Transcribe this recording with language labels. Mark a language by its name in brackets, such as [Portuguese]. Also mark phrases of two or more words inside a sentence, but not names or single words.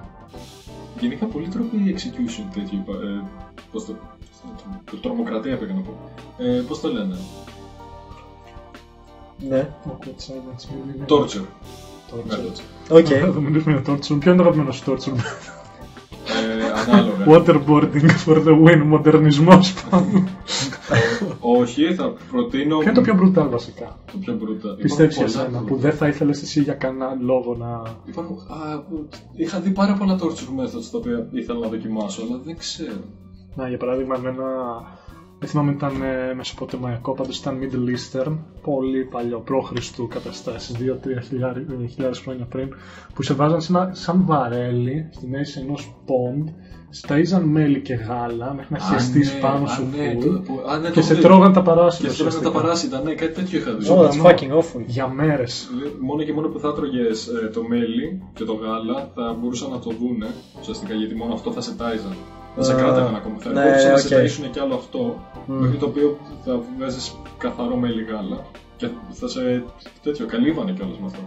[Greek] Γενικά πολλοί τρόποι execution τέτοιου, τρομοκρατία πρέπει να πω. Πώς το λένε? Ναι. Torture. Οκ. Θα μιλήσουμε για torture. Ποιο είναι το αγαπημένο σου torture? Ανάλογα. [English] Waterboarding for the win, [Greek] μοντερνισμός πάνω. Όχι, θα προτείνω... Ποιο είναι το πιο brutal βασικά? Το πιο brutal. Πιστεύεις εσένα που δεν θα ήθελες εσύ για κανένα λόγο να... Είχα δει πάρα πολλά [English] torture methods [Greek] τα οποία ήθελα να δοκιμάσω, αλλά δεν ξέρω. Να, για παράδειγμα, δεν θυμάμαι ήταν μεσοποτεμαϊκό, πάντως ήταν [English] Middle Eastern, [Greek] πολύ παλιό, π.Χ. καταστάσεις, 2-3 χιλιάδες χρόνια πριν, που σε βάζαν σαν βαρέλι στη μέση ενός pond σταΐζαν μέλι και γάλα μέχρι να χεστείς πάνω σου ναι, και σε τρώγαν τα παράσιτα. Και σε τρώγαν τα παράσιτα, ναι, κάτι τέτοιο είχα δει. [English] Oh, that's fucking awful. [Greek] Για μέρες. Μόνο και μόνο που θα έτρωγες το μέλι και το γάλα θα μπορούσαν να το δούνε ουσιαστικά, γιατί μόνο αυτό θα σε τάιζαν. Θα σε κράταγαν ακόμα. Θα μπορούσαν να σε ταΐσουν κι άλλο αυτό, μέχρι το οποίο θα βγάζεις καθαρό μέλι γάλα. Και θα σε τέτοιο, καλύβανε κιόλας με αυτό.